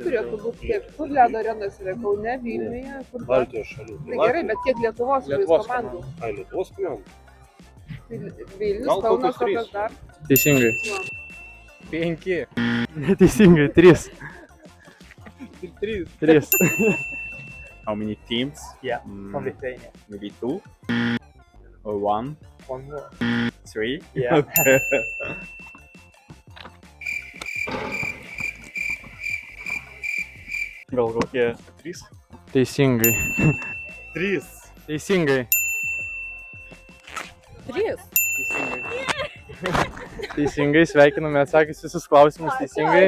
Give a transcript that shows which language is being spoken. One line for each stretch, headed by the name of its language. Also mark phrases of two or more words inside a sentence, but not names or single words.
Lithuanian: Turėtų būti kiek, kur ledo arenos yra, Kaune, Vilniuje, kur... Baltijos šalių. Tai gerai, bet kiek Lietuvos komandų? Ai, Lietuvos komandų. Vilnius, Gal Kaunas, kokius 3? kokios dar? Teisingai. 5. Neteisingai, 3. 3.
English: How many teams? Yeah, from Lithuania. Maybe 2 or 1, One more. 3. Yeah. Okay.
Lithuanian: Gal kokie 3? Teisingai. 3. Teisingai. 3. Teisingai, sveikiname atsakys visus klausimus teisingai.